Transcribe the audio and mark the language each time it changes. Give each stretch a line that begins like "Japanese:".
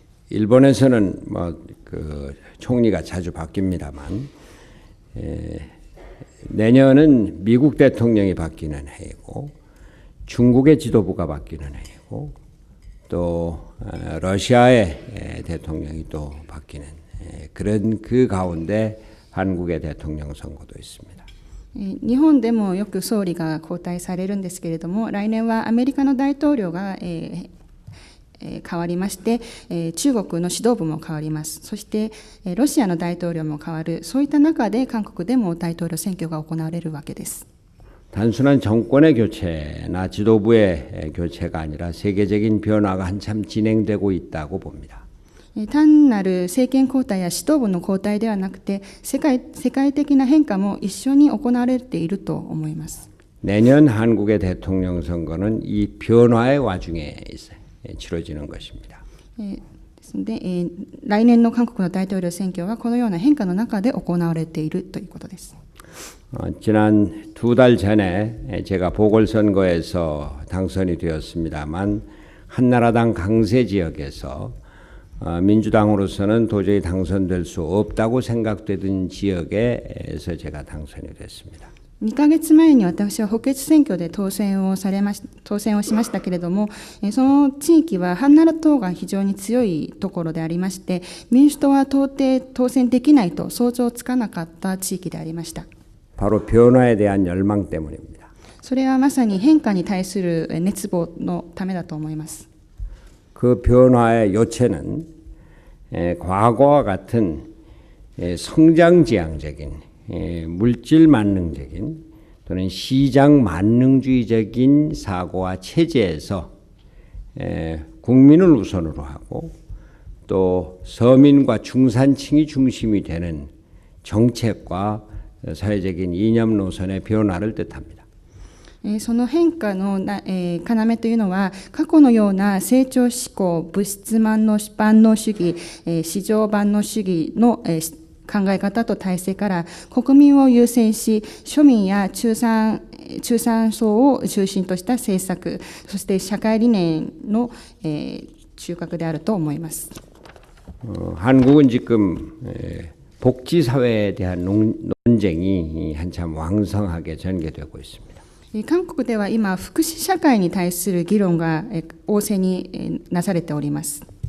Korean: 일본에서는 그 총리가 자주 바뀝니다만 내년은 미국 대통령이 바뀌는 해이고 중국의 지도부가 바뀌는 해이고 또 러시아의 대통령이 또 바뀌는 그런 그 가운데 한국의 대통령 선거도 있습니다.
Japanese: 日本でもよく総理が交代されるんですけれども、来年はアメリカの大統領が、変わりまして、中国の指導部も変わります。そして、ロシアの大統領も変わる。そういった中で韓国でも大統領選挙が行われるわけです。
Korean: 단순한 정권의 교체나 지도부의 교체가 아니라 세계적인 변화가 한참 진행되고 있다고 봅니다.
Japanese: 単なる政権交代や指導部の交代ではなくて、世界的な変化も一緒に行われていると思います。
Korean: 내년 한국의 대통령 선거는 이 변화의 와중에 치러지는 것입니다.
Japanese: ですので、来年の韓国の大統領選挙はこのような変化の中で行われているということです。
Korean: 지난 2달 전에 제가 보궐선거에서 당선이 되었습니다만 한나라당 강세 지역에서 민주당으로서는 도저히 당선될 수 없다고 생각되던 지역에서 제가 당선이 됐습니다.
Japanese: 2ヶ月前に私は補欠選挙で当選をしましたけれども、その地域はハンナラ党が非常に強いところでありまして、民主党は到底当選できないと想像つかなかった地域でありました。
Korean: 바로 변화에 대한 열망 때문입니다.
Japanese: それはまさに変化に対する熱望のためだと思います。
Korean: 그 변화의 요체는 과거와 같은 성장지향적인 물질 만능적인 또는 시장 만능주의적인 사고와 체제에서 국민을 우선으로 하고 또 서민과 중산층이 중심이 되는 정책과 사회적인 이념 노선의 변화를 뜻합니다.
Japanese: その変化の要というのは、過去のような成長志向、物質万能主義、市場万能主義の考え方と体制から国民を優先し、庶民や中産層を中心とした政策、そして社会理念の中核であると思います。
Korean: 한국은 지금 복지 사회에 대한 논쟁이 한참 왕성하게 전개되고 있습니다.
Japanese: 韓国では今、福祉社会に対する議論が旺盛になされております。